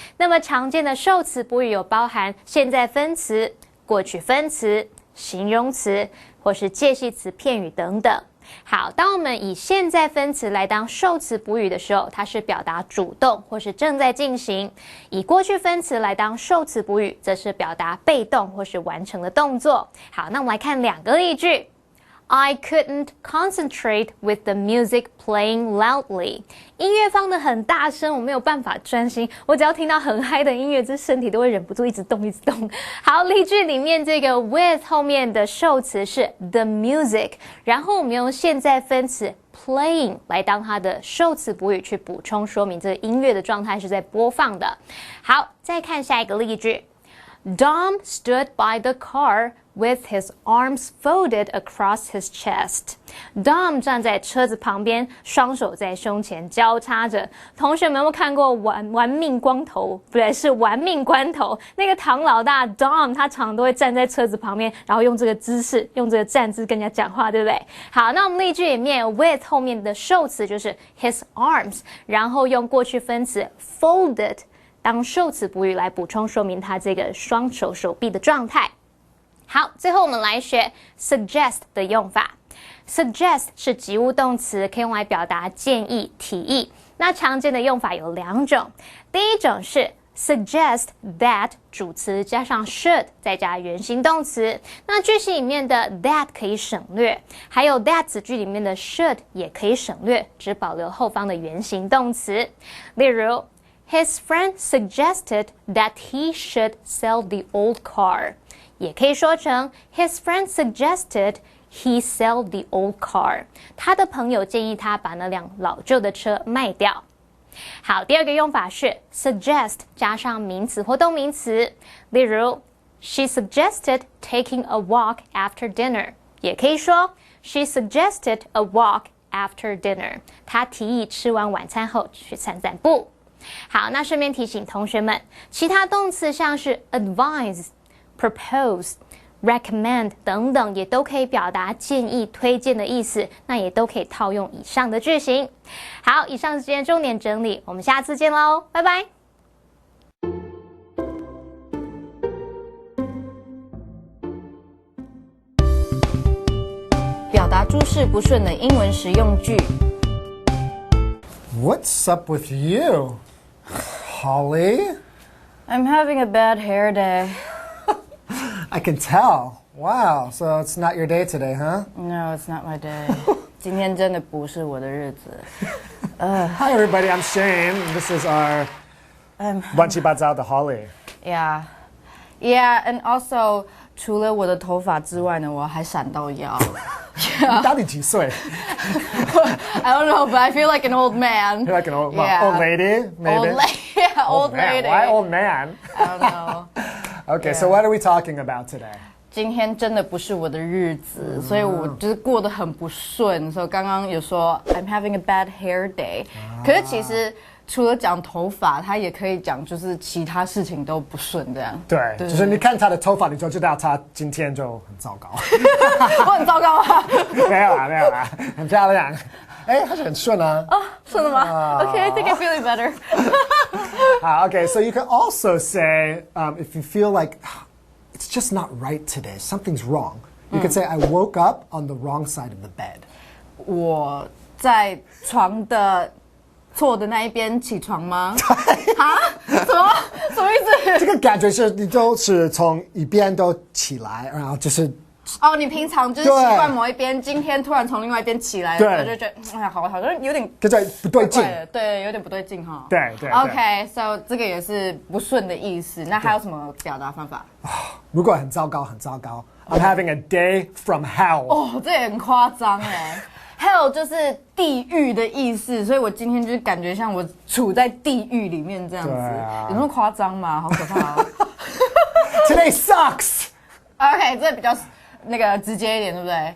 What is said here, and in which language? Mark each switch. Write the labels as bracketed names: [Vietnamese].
[Chinese] 那么常见的受词补语有包含现在分词、过去分词、形容词或是介系词、片语等等。好，当我们以现在分词来当受词补语的时候，它是表达主动或是正在进行；以过去分词来当受词补语，则是表达被动或是完成的动作。好，那我们来看2个例句。 [English] I couldn't concentrate with the music playing loudly. [Chinese] 音乐放得很大声，我没有办法专心。我只要听到很嗨的音乐，这身体都会忍不住一直动，一直动。好，例句里面这个 with 后面的受词是 [English] the music， [Chinese] 然后我们用现在分词 playing 来当它的受词补语去补充说明这个音乐的状态是在播放的。好，再看下一个例句。 Dom stood by the car with his arms folded across his chest. Dom 站在车子旁边，双手在胸前交叉着。同学们有没有看过玩命光头？不对，是玩命关头。那个唐老大 Dom 他常常都会站在车子旁边，然后用这个姿势，用这个站姿跟人家讲话，对不对？好，那我们例句里面 with 后面的受词就是 [English] his arms， [Chinese] 然后用过去分词 folded。当受词补语来补充说明他这个双手手臂的状态。好，最后我们来学 suggest 的用法。suggest 是及物动词，可以用来表达建议、提议。那常见的用法有两种，第一种是 suggest that 主词加上 should 再加原形动词。那句型里面的 that 可以省略，还有 that 子句里面的 should 也可以省略，只保留后方的原形动词。例如 [English] His friend suggested that he should sell the old car. [Chinese] 也可以说成 [English] His friend suggested he sell the old car. [Chinese] 他的朋友建议他把那辆老旧的车卖掉。好，第二个用法是 suggest 加上名词或动名词。 [English] 例如 She suggested taking a walk after dinner. 也可以说 She suggested a walk after dinner. [Chinese] 她提议吃完晚餐后去散散步。好，那顺便提醒同学们，其他动词像是 advise、propose、recommend 等等，也都可以表达建议、推荐的意思，那也都可以套用以上的句型。好，以上是今天重点整理，我们下次见喽，拜拜。表达诸事不顺的英文实用句。 [English] What's up with you, Holly? I'm having a bad hair day. I can tell. Wow, so it's not your day today, huh? No, it's not my day. [Chinese] 今天真的不是我的日子。 [English] Hi, everybody. I'm Shane. This is our [Chinese] 乱七八糟的 [English] Holly. Yeah, and also [Chinese] 除了我的头发之外呢，我还闪到腰。你到底几岁？ [English] I don't know, but I feel like an old man. You're like an old lady, maybe? Old lady. Yeah, old man. lady. Why old man? I don't know. Okay, so what are we talking about today? [Chinese] 今天真的不是我的日子，所以我就是过得很不顺。所以刚刚有说 [English] I'm having a bad hair day， [Chinese] 可是其实除了讲头发，他也可以讲就是其他事情都不顺这样。对，就是你看他的头发，你就知道他今天就很糟糕。我很糟糕吗？没有啦，很漂亮。哎，还是很顺啊。哦，顺了吗？ [English] Okay, I think I'm feeling better. Okay, so you can also say if you feel like it's just not right today, something's wrong. You can say I woke up on the wrong side of the bed. [Chinese] 我在床的错的那一边起床吗？啊？什么意思？这个感觉是你都是从一边都起来，然后就是哦，你平常就是习惯某一边，今天突然从另外一边起来，对，我就觉得哎呀，好像有点跟着不对劲，对，有点不对劲哈。对。 [English] OK，so [Chinese] 这个也是不顺的意思。那还有什么表达方法？如果很糟糕， [English] I'm having a day from hell. [Chinese] 哦，这也很夸张哎。 Hell 就是地狱的意思，所以我今天就是感觉像我处在地狱里面这样子，有那么夸张吗？好可怕哦。 [English] Today sucks. OK， [Chinese] 这比较那个直接一点，对不对？